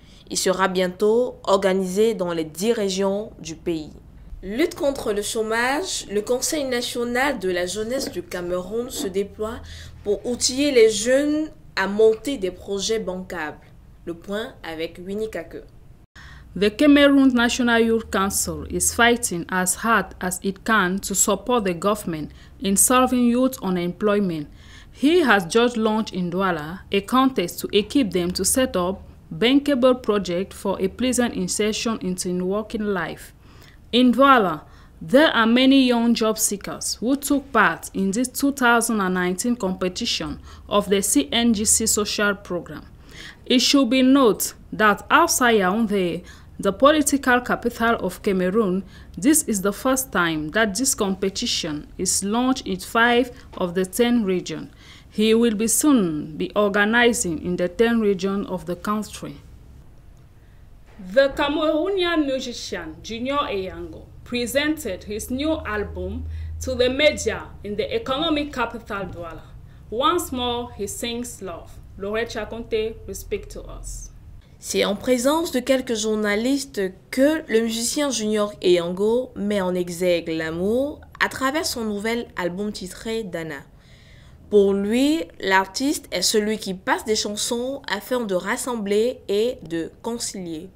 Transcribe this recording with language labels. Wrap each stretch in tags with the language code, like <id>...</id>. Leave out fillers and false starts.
<fr>Il sera bientôt organisé dans les 10 régions du pays. Lutte contre le chômage, le Conseil national de la jeunesse du Cameroun se déploie pour outiller les jeunes à monter des projets bancables. Le point avec Winnie Kake.</fr> <en>The Cameroon National Youth Council is fighting as hard as it can to support the government in solving youth unemployment. He has just launched in Douala a contest to equip them to set up bankable projects for a pleasant insertion into working life. In Douala, there are many young job seekers who took part in this 2019 competition of the CNJS Social Program. It should be noted that outside Yaoundé, the political capital of Cameroon, this is the first time that this competition is launched in 5 of the 10 regions. He will be soon be organizing in the 10 regions of the country. The Cameroonian musician Junior Eyango presented his new album to the media in the economic capital Douala. Once more, he sings love. Laurel Chakonte will speak to us.</en> <fr>C'est en présence de quelques journalistes que le musicien Junior Eyango met en exergue l'amour à travers son nouvel album titré Dana. Pour lui, l'artiste est celui qui passe des chansons afin de rassembler et de concilier.</fr>